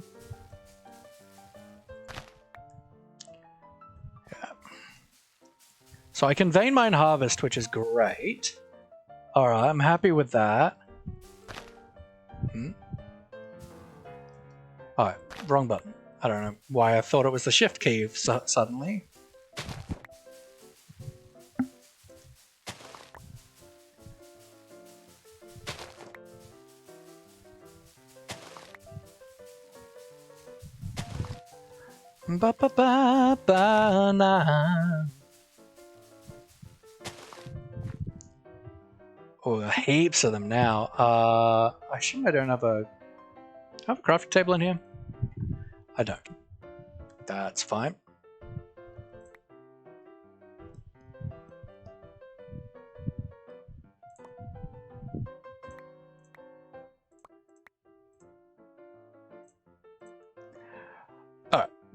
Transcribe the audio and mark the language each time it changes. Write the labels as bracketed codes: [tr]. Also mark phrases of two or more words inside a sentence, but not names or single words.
[en] Yeah. So I can vein mine harvest, which is great. Alright, I'm happy with that. Alright, wrong button. I don't know why I thought it was the shift key suddenly. Ba ba ba ba na. Oh, heaps of them now. I assume I don't have a... I have a crafting table in here? I don't. That's fine. Alright.